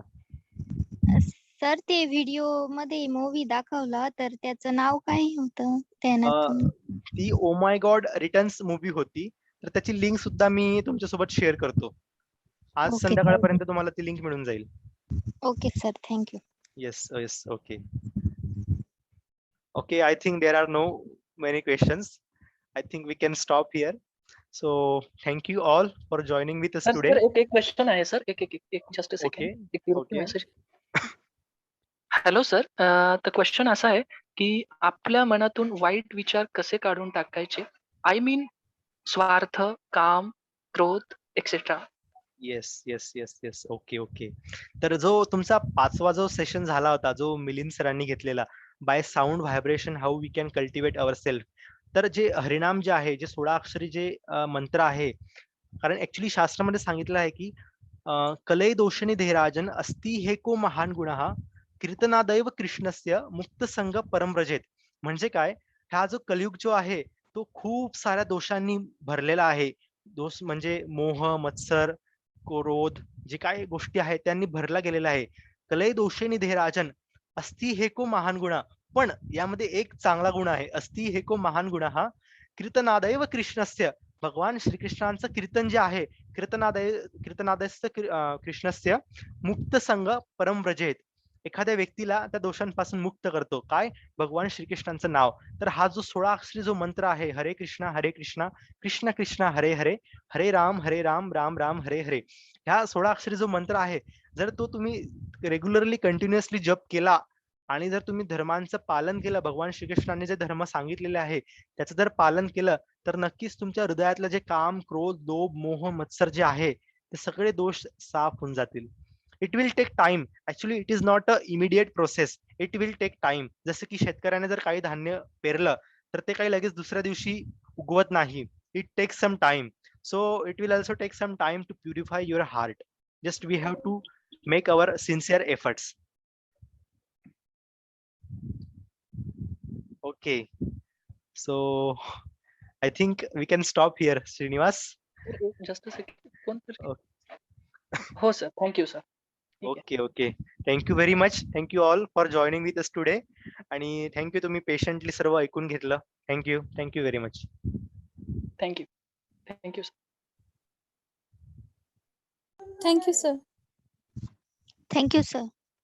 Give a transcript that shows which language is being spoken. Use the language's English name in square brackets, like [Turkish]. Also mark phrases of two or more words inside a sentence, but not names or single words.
[Marathi] सर, ते व्हिडिओ मध्ये मूवी दाखवला तर त्याचं नाव काय होतं त्यानं? ती ओ माय गॉड रिटर्न्स मूव्ही होती. तर त्याची लिंक सुद्धा मी तुमच्यासोबत शेअर करतो. आज ओके. संध्याकाळपर्यंत तुम्हाला ती लिंक मिळून जाईल. [English] Okay sir, thank you. Yes, yes. Okay. Okay, I think there are no many questions. I think we can stop here. So thank you all for joining with us sir today. [Marathi] एक क्वेश्चन आहे सर. एक [English] just a Okay, [Marathi] सेकंड. एक [English] okay. [Marathi] मेसेज. हॅलो सर. तर क्वेश्चन असा आहे की आपल्या मनातून वाईट विचार कसे काढून टाकायचे? [English] I mean [Marathi] स्वार्थ, काम, क्रोध एक्सेट्रा. [English] Yes, yes, yes, yes. Okay, okay. [Marathi] तर जो तुमचा 5वा जो सेशन झाला होता, जो मिलिंद सरांनी घेतलेला, [English] by sound vibration how we can cultivate our self. [Marathi] तर जे हरिनाम जे आहे, जे 16 अक्षरी जे मंत्र आहे, कारण ऍक्च्युली शास्त्रामध्ये सांगितलं आहे की [Sanskrit] कलय दोषणी देहराजन अस्ति हे को महान गुणः कीर्तनादैव कृष्णस्य मुक्त संग परमव्रजेत. [Marathi] म्हणजे काय, हा जो कलियुग जो आहे तो खूप साऱ्या दोषांनी भरलेला आहे. दोष म्हणजे मोह, मत्सर, क्रोध, जे काही गोष्टी आहेत त्यांनी भरला गेलेला आहे. [Sanskrit] कलय दोषे निधे राजन अस्ति हेको महान गुणा. [Marathi] पण यामध्ये एक चांगला गुण आहे. [Sanskrit] अस्ति हेको महान गुण हा कीर्तनादैव कृष्णस्य. [Marathi] भगवान श्रीकृष्णांचं कीर्तन जे आहे, [Sanskrit] कीर्तनादयस्य कृष्णस्य मुक्त संग परम व्रजेत. [Marathi] एखाद्या व्यक्तीला त्या दोषांपासून मुक्त करतो. काय? भगवान श्रीकृष्णांचं नाव. तर हा जो 16 अक्षरी जो मंत्र आहे, [Sanskrit] हरे कृष्णा कृष्ण कृष्ण हरे हरे, हरे राम राम राम हरे हरे. [Marathi] ह्या 16 अक्षरी जो मंत्र आहे, जर तो तुम्ही [English] regularly continuously [Marathi] जप केला आणि जर तुम्ही धर्मांचं पालन केलं, भगवान श्रीकृष्णांनी जे धर्म सांगितलेले आहे त्याचं जर पालन केलं, तर नक्कीच तुमच्या हृदयातलं जे काम, क्रोध, लोभ, मोह, मत्सर जे आहे ते सगळे दोष साफ होऊन जातील. [English] It will take time. Actually it is not a immediate process. It will take time. [Marathi] जसं की शेतकऱ्याने जर काही धान्य पेरलं तर ते काही लगेच दुसऱ्या दिवशी उगवत नाही. [English] It takes some time. So it will also take some time to purify your heart. Just we have to make our sincere efforts. Okay. So I think we can stop here, Srinivas. just a second. [Marathi] कोण तर? [English] Okay. [Marathi] हो सर. [English] thank you sir. Okay, okay. Thank you very much. Thank you all for joining with us today. [Marathi] आणि [English] thank you [Marathi] तुम्ही patiently सर्व ऐकून घेतलं. [English] Thank you. Thank you very much. Thank you. Thank you sir. Thank you, sir. Thank you sir.